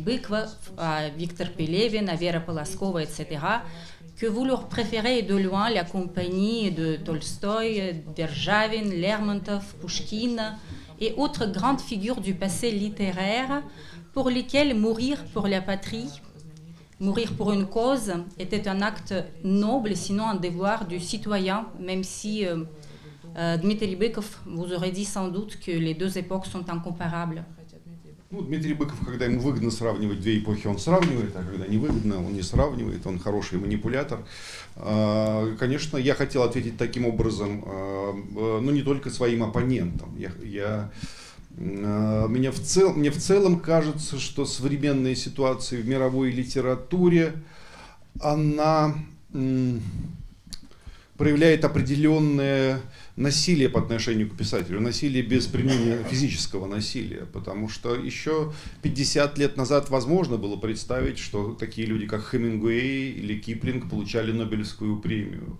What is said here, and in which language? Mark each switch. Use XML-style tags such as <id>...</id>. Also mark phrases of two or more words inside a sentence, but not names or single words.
<fr>Bykov, à Victor Pelevin, à Vera Polaskova, etc., que vous leur préférez de loin la compagnie de Tolstoï, Derzhavin, Lermontov, Pouchkine et autres grandes figures du passé littéraire pour lesquelles mourir pour la patrie, mourir pour une cause était un acte noble, sinon un devoir du citoyen, même si Dmitri Bykov vous aurait dit sans doute que les deux époques sont incomparables.</fr> <ru>Ну, Дмитрий Быков, когда ему выгодно сравнивать две эпохи, он сравнивает, а когда невыгодно, он не сравнивает, он хороший манипулятор. Конечно, я хотел ответить таким образом, но не только своим оппонентам. Мне в целом кажется, что современная ситуация в мировой литературе, она проявляет определенное насилие по отношению к писателю, насилие без применения физического насилия, потому что еще 50 лет назад возможно было представить, что такие люди, как Хемингуэй или Киплинг, получали Нобелевскую премию.</ru>